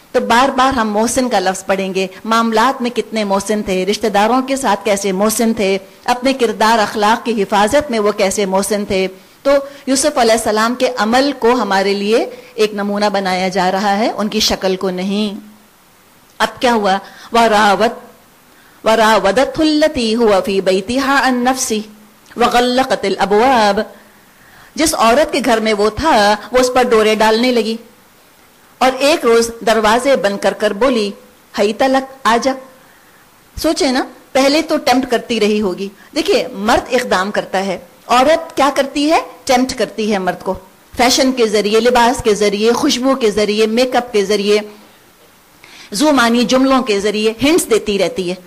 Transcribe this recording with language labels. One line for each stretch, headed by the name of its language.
Urdu: تو بار بار ہم محسن کا لفظ پڑھیں گے. معاملات میں کتنے محسن تھے, رشتہ داروں کے ساتھ کیسے محسن تھے, اپنے کردار اخلاق کی حفاظت میں وہ کیسے محسن تھے. تو یوسف علیہ السلام کے عمل کو ہمارے لیے ایک نمونہ بنایا جا رہا ہے, ان کی شکل کو نہیں. اب کیا ہوا؟
Arabic: وراودته التي هو في بيتها عن نفسه وغلقت الابواب.
Urdu: جس عورت کے گھر میں وہ تھا وہ اس پر ڈورے ڈالنے لگی اور ایک روز دروازے بند کر کر بولی
Arabic: ہیت لک,
Urdu: آجا. سوچے نا, پہلے تو ٹیمپٹ کرتی رہی ہوگی. دیکھیے مرد اقدام کرتا ہے, عورت کیا کرتی ہے؟ ٹیمپٹ کرتی ہے مرد کو, فیشن کے ذریعے, لباس کے ذریعے, خوشبو کے ذریعے, میک اپ کے ذریعے, زو مانی جملوں کے ذریعے ہنٹس دیتی رہتی ہے.